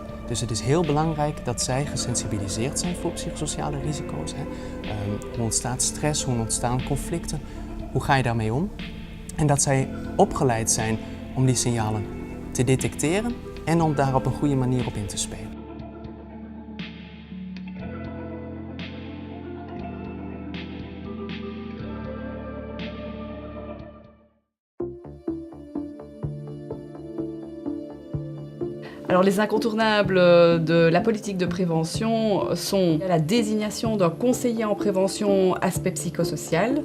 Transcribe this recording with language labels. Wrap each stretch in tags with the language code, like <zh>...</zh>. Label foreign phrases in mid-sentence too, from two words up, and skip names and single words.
<nl>Dus het is heel belangrijk dat zij gesensibiliseerd zijn voor psychosociale risico's. Hoe ontstaat stress, hoe ontstaan conflicten, hoe ga je daarmee om? En dat zij opgeleid zijn om die signalen te detecteren en om daar op een goede manier op in te spelen.</nl> <fr>Alors les incontournables de la politique de prévention sont la désignation d'un conseiller en prévention aspect psychosocial.</fr>